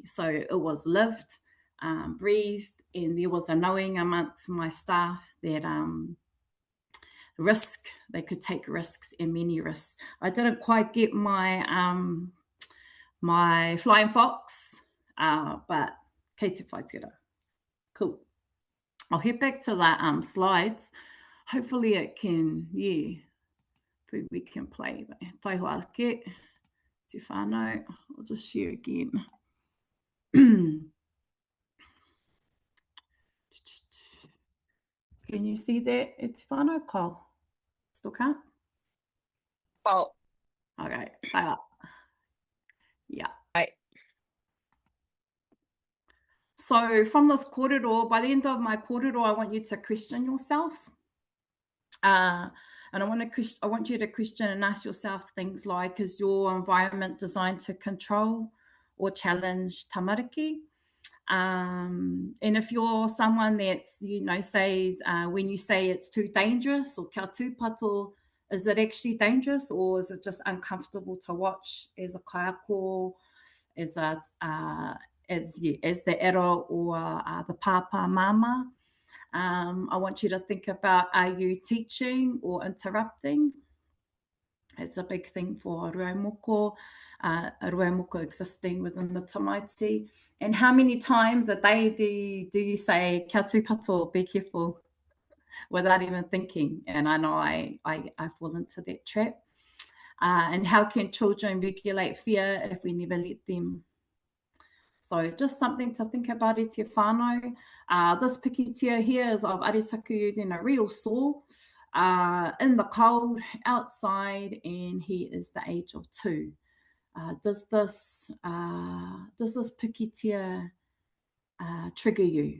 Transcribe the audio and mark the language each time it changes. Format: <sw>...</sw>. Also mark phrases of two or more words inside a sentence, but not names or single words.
<en>So it was lived, breathed, and there was a knowing amongst my staff that they could take risks, and many risks. I didn't quite get my my flying fox, but</en> <mi>kei te whaitira.</mi> <en>Cool. I'll head back to the slides. Hopefully it can, we can play.</en> <mi>Tai hoa ake, te whānau.</mi> <en>I'll just share again. Can you see that? It's whānau, Cole. Still can't? Oh. Okay, yeah. Right. So from this kōrero, by the end of my kōrero, I want you to question yourself. And I want you to question and ask yourself things like, is your environment designed to control or challenge tamariki? And if you're someone that's, says, when you say it's too dangerous or</en> <mi>kia tūpato,</mi> <en>is it actually dangerous, or is it just uncomfortable to watch as a kaiako, as the ero or the</en> <mi>papa māmā?</mi> <en>I want you to think about, are you teaching or interrupting? It's a big thing for Ruaimoko, Ruaimoko existing within the tamaiti. And how many times a day do you say,</en> <mi>kia tūpato,</mi> <en>be careful, without even thinking? And I know I fall into that trap. And how can children regulate fear if we never let them? So just something to think about,</en> <mi>e te whānau.</mi> <en>This pikitia here is of Arisaku using a real saw in the cold outside, and he is the age of 2. Does this pikitia trigger you?</en>